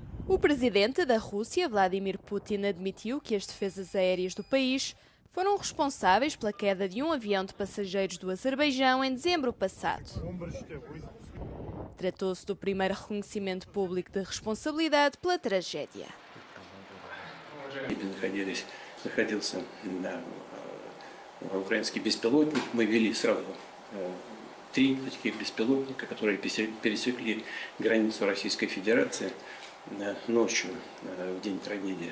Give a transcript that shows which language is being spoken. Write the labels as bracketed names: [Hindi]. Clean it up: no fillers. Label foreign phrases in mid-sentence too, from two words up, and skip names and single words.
[Portuguese] O presidente da Rússia, Vladimir Putin, admitiu que as defesas aéreas do país foram responsáveis pela queda de um avião de passageiros do Azerbaijão em dezembro passado. Tratou-se do primeiro reconhecimento público de responsabilidade pela tragédia. [Russian] Находился украинский беспилотник. Мы вели сразу 3 таких беспилотника, которые пересекли границу Российской Федерации ночью, в день трагедии.